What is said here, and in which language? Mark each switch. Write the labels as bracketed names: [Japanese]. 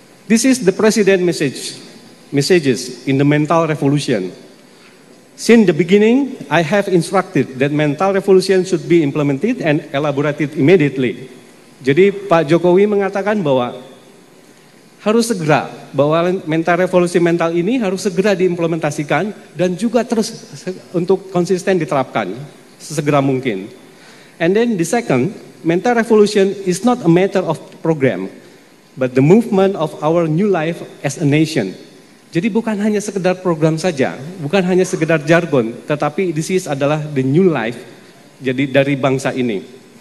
[English] This is the president messages in the mental revolution. Since the beginning, I have instructed that mental revolution should be implemented and elaborated immediately. [Indonesian] Jadi Pak Jokowi mengatakan bahwa harus segera, bahwa revolusi mental ini harus segera diimplementasikan dan juga terus untuk konsisten diterapkan sesegera mungkin. [English] And then the second, mental revolution is not a matter of program, but the movement of our new life as a nation. [Indonesian] Jadi bukan hanya sekedar program saja, bukan hanya sekedar jargon, tetapi [English] this is [Indonesian] adalah [English] the new life [Indonesian] jadi dari bangsa ini.